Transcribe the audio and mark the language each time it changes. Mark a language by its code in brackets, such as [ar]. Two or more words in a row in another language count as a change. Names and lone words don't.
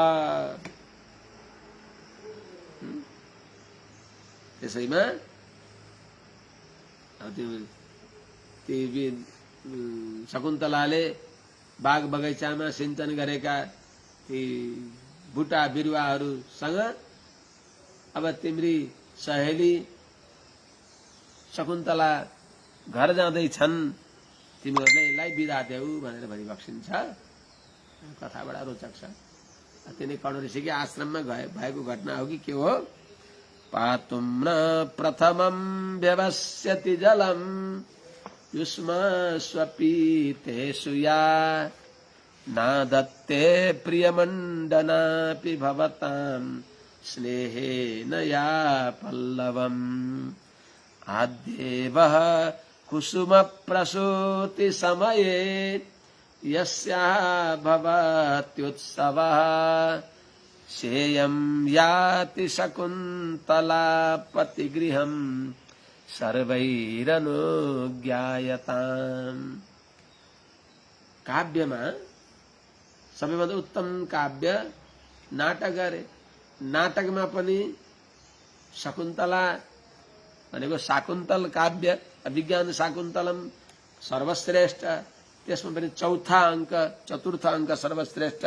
[ne] त्यसैमा शकुन्तलाले बाग बगैँचामा सिंचन गरेका ती बुटा बिरुवाहरूसँग अब तिम्री सहेली शकुन्तला घर जाँदैछन्, तिमीहरूलाई बिदा देऊ भनेर भनिबक्सिन्छ। कथा बडा रोचक छ। तिनी कर्ण ऋषिकै आश्रममा भएको घटना हो कि के हो? [sa] पातुं न प्रथमं व्यवस्यति जलम युष्मास्वपीतेषु या नादत्ते प्रियमण्डनापि भवतां स्नेहेन या पल्लवम् आद्येवः कुसुमप्रसूति समये यस्याः भवत्युत्सवः शेयं याति शकुन्तला पतिगृहं सर्वैरनुज्ञायताम्। [ne] काव्यमा सबैभन्दा उत्तम काव्य नाटक अरे। नाटकमा पनि शकुन्तला भनेको शाकुन्तल काव्य, अभिज्ञान शाकुन्तलम सर्वश्रेष्ठ, त्यसमा पनि चतुर्थ अंक सर्वश्रेष्ठ।